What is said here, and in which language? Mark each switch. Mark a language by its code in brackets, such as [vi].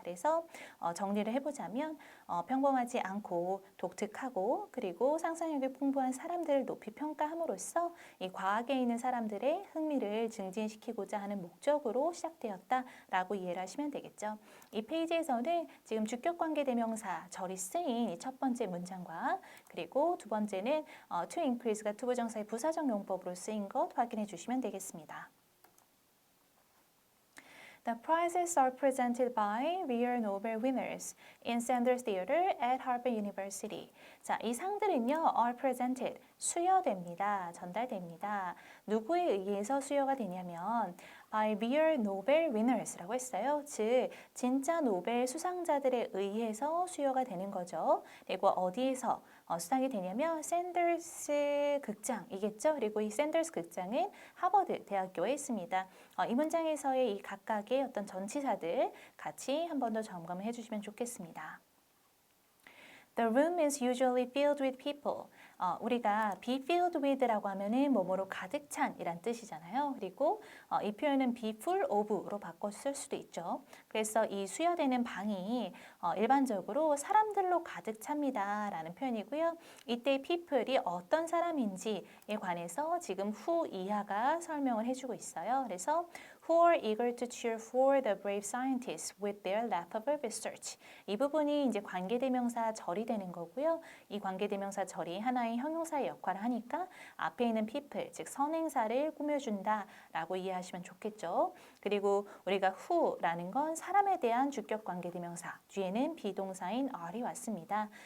[ko] 그래서 정리를 해보자면 평범하지 않고 독특하고 그리고 상상력이 풍부한 사람들을 높이 평가함으로써 이 과학에 있는 사람들의 흥미를 증진시키고자 하는 목적으로 시작되었다라고 이해를 하시면 되겠죠. 이 페이지에서는 지금 주격관계대명사 절이 쓰인 이 첫 번째 문장과 그리고 두 번째는 [en] to increase [ko] 가 투부정사의 부사적 용법으로 쓰인 것 확인해 주시면 되겠습니다. [en] The prizes are presented by real Nobel winners in Sanders Theater at Harvard University. [ko] 자, 이 상들은요, are presented, 수여됩니다. 전달됩니다. 누구에 의해서 수여가 되냐면 [en] by real Nobel winners [ko] 라고 했어요. 즉, 진짜 노벨 수상자들에 의해서 수여가 되는 거죠. 그리고 어디에서 수상이 되냐면 샌더스 극장이겠죠. 그리고 이 샌더스 극장은 하버드 대학교에 있습니다. 이 문장에서의 이 각각의 어떤 전치사들 같이 한 번 더 점검을 해주시면 좋겠습니다. [en] The room is usually filled with people. [ko] 우리가 [en] be filled with [ko] 라고 하면은 뭐뭐로 가득 찬이란 뜻이잖아요. 그리고 이 표현은 [en] be full of [ko] 로 바꿔 쓸 수도 있죠. 그래서 이 수여되는 방이 일반적으로 사람들로 가득 찹니다 라는 표현이고요. 이때 people이 어떤 사람인지에 관해서 지금 who 이하가 설명을 해주고 있어요. [en] 그래서 who are eager to cheer for the brave scientists with their laughable research. [ko] 이 부분이 이제 관계대명사 절이 되는 거고요. 이 관계대명사 절이 하나의 형용사의 역할을 하니까 앞에 있는 people, 즉 선행사를 꾸며준다라고 이해하시면 좋겠죠. 그리고 우리가 who라는 건 사람에 대한 주격 관계대명사, 뒤에는 비동사인 are이 왔습니다.